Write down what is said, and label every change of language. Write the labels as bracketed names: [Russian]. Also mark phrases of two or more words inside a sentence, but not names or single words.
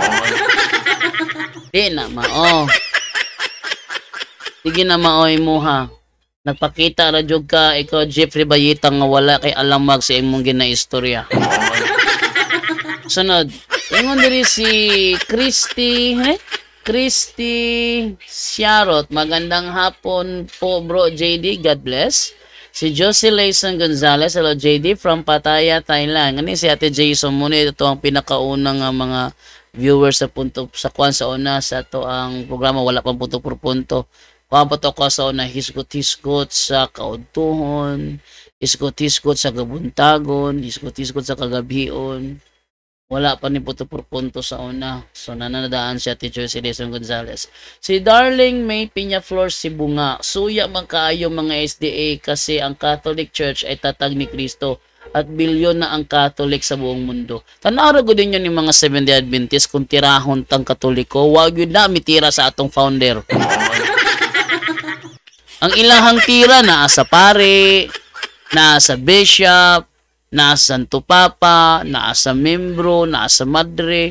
[Cebuano] Di na mao. Sige na maoy mo ha. Nagpakita ra jud ka ikaw Jeffrey Bayita nga wala kay alamag sa imong ginaistorya. Sunod, ingon diri si Christy Siarot. [Filipino] Magandang hapon po bro JD, [English] God bless. Si Josie Layson Gonzalez, hello JD from Pattaya, Thailand. [Cebuano] Ngani si Ate Jason [Filipino] muna ito ang [Cebuano] pinakaunang mga viewers sa punto sa kwan sa una sa to ang programa wala pang punto por punto. Kuha pa to ko sa una hisgot-hisgot sa kaudtuhon, hisgot-hisgot sa gabuntagon, hisgot-hisgot sa kagabion. Wala pa ni punto por punto sa una. So nananadaan siya Teacher si Jason Gonzalez. Si Darling May Piñaflor si Bunga. Suya man kaayo mga SDA [Filipino] kasi ang Catholic Church ay tatag ni Kristo at bilyon na ang Catholic sa buong mundo. [Cebuano] Tanaw ko din yun yung mga Seventh-day Adventist kung tirahon tang Katoliko, wag yun na mitira sa atong founder. Ang ilahang tira naa sa pare, naa sa bishop, naa sa Santo Papa, naa sa membro, naa sa madre.